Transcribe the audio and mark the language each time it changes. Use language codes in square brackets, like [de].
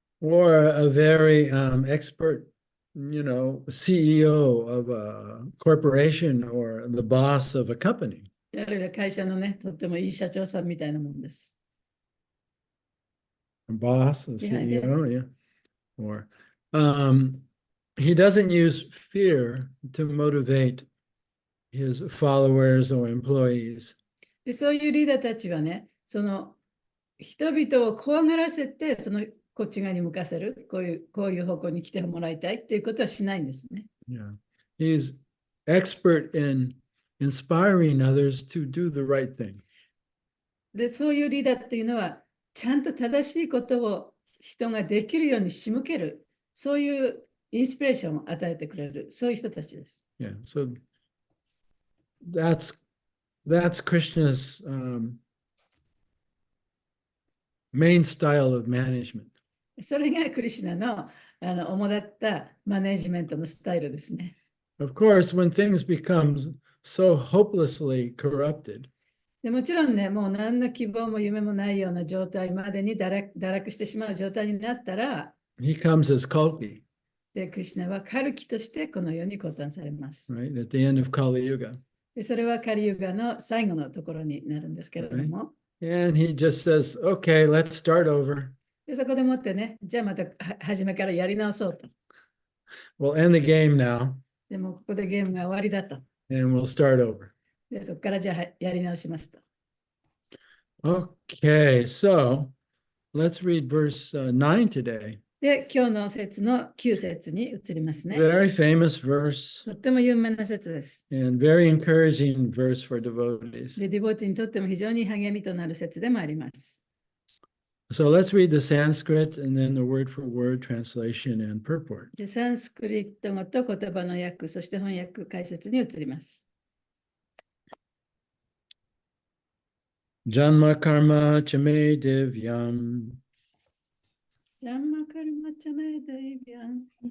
[en] Or a very expert, CEO of a corporation or the boss of a company. [ja] あるいは会社のね、とってもいい社長さんみたいなもんです。 [en] A boss, a Yeah, CEO, yeah. Or he doesn't use fear to motivate his followers or employees. [ja] でそういうリーダーたちはね、その人々を怖がらせて、そのこっち側に向かせる、こういう方向に来てもらいたいっていうことはしないんですね。 [en] Yeah. He's expert in inspiring others to do the right thing. [ja] で、そういうリーダーっていうのは、ちゃんと正しいことを人ができるように仕向ける、そういうインスピレーションを与えてくれる、そういう人たちです。 [en] Yeah. So that's Krishna's main style of management. [ja] それがクリシュナの主だったマネジメントのスタイルですね。 [en] Of course, when things become so hopelessly corrupted, [ja] でもちろんね、もう何の希望も夢もないような状態までに堕落してしまう状態になったら、 [en] he comes as Kalki, [ja] でクリシュナはカルキとしてこのように講談されます。 [en] right? At the end of Kali Yuga. [ja] でそれはカリユガの最後のところになるんですけれども、 [en] And he just says, okay, let's start over. [ja] でそこでもってね、じゃあまた初めからやり直そうと。 [en] We'll end the game now [ja] でもここでゲームが終わりだと。 [en] and we'll start over. [ja] でそこからじゃあやり直しますと。 [en] Okay, so let's read verse 9 today. [ja] で、今日の説の9節に移りますね。 [en] Very famous verse [ja] とっても有名な説です。 [en] and very encouraging verse for devotees. [ja] で、ディボーティにとっても非常に励みとなる説でもあります。 [en] So let's read the Sanskrit and then the word for word translation and purport. [ja] で、サンスクリット語と言葉の訳、そして翻訳解説に移ります。 [sa] Janma karma chame divyam ジャンマカルマチャメデイビアン。